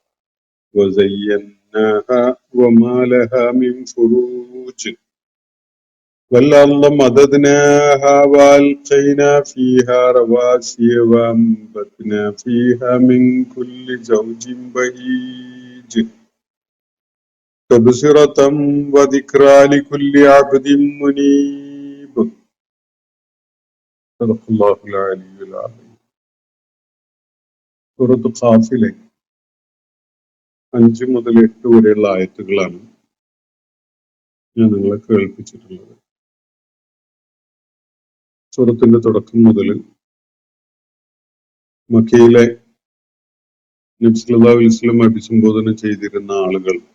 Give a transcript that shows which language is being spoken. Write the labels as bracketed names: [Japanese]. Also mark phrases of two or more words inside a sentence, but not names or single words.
[Arabic] وزيناها وما لها من فروج والأرض مددناها وألقينا فيها رواسي وأنبتنا فيها من كل زوج بهيج تبصرة وذكرى لكل عبد منيب. صدق الله العلي العظيم. [Malayalam] സൂറത്ത് ഖാഫിലെ 5 മുതൽ 8 വരെയുള്ള ആയത്തുകളാണ് ഞാൻ നിങ്ങളെ കേൾപ്പിച്ചിട്ടുള്ളത്. സൂറത്തിന്റെ തുടക്കം മുതൽ മക്കയിലെ നബി [Arabic] صلى الله عليه وسلم [Malayalam] അഭിസംബോധന ചെയ്തിരുന്ന ആളുകൾ